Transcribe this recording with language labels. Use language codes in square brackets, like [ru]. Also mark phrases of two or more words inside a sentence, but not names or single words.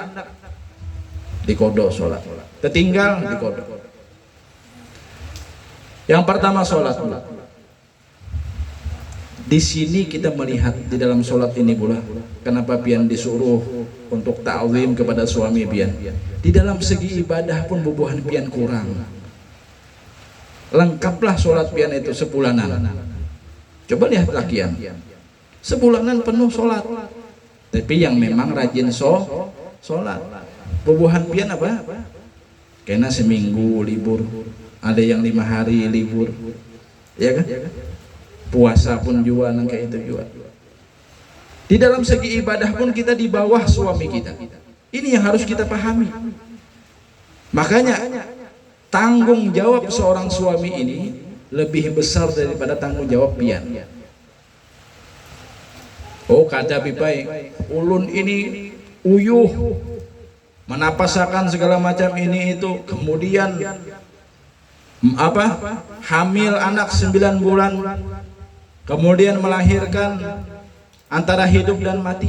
[bjn] Di kodok sholat, tertinggal di kodok. Yang pertama sholat. Di sini kita melihat di dalam sholat ini pula kenapa pian disuruh untuk ta'zim kepada suami pian. Di dalam segi ibadah pun bubuhan pian kurang. Lengkaplah sholat pian itu sebulanan. Coba lihat lakian, sebulanan penuh sholat. Tapi yang memang rajin sholat. Bubuhan pian apa? Kena seminggu libur, ada yang 5 hari libur, ya kan? Puasa pun juga nang kayak itu juga. Di dalam segi ibadah pun kita di bawah suami kita. Ini yang harus kita pahami. Makanya tanggung jawab seorang suami ini lebih besar daripada tanggung jawab pian. Oh kata pipai, ulun ini uyuh, menapasakan segala macam ini itu, kemudian hamil anak 9 bulan, kemudian melahirkan antara hidup dan mati.